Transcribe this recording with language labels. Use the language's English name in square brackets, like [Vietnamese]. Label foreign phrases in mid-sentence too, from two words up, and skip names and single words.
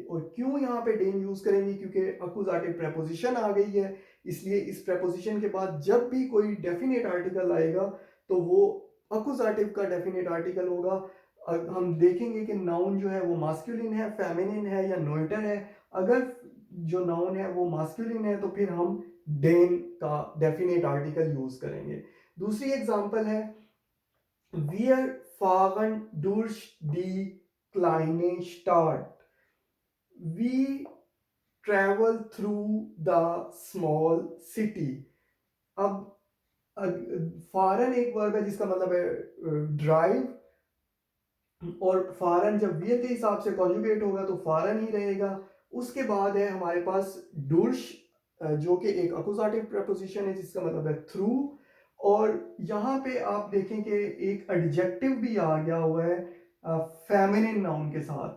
[Hindi] और क्यों यहाँ पे डेन यूज करेंगे, क्योंकि अकुजाटिव प्रेपोजिशन आ गई है, इसलिए इस प्रेपोजिशन के बाद जब भी कोई डेफिनेट आर्टिकल आएगा तो वो अकुजाटिव का डेफिनेट आर्टिकल होगा। हम देखेंगे कि नाउन जो है वो मास्कुलिन है, फेमिनिन है या नोइटर है। अगर जो नाउन है वो मास्कुलिन है तो फिर हम डेन का डेफिनेट आर्टिकल यूज करेंगे। दूसरी एग्जांपल है [German] Wir fahren durch die kleine Stadt, [English] we travel through the small city। [Hindi] अब फारन एक वर्ब है जिसका मतलब है ड्राइव, और फारन जब वी के हिसाब से कॉन्जुगेट होगा तो फारन ही रहेगा। उसके बाद है हमारे पास डुर्श जो कि एक अकुजाटिव प्रपोजिशन है जिसका मतलब है थ्रू, और यहाँ पे आप देखें कि एक एडजेक्टिव भी आ गया हुआ है फेमिनिन नाउन के साथ।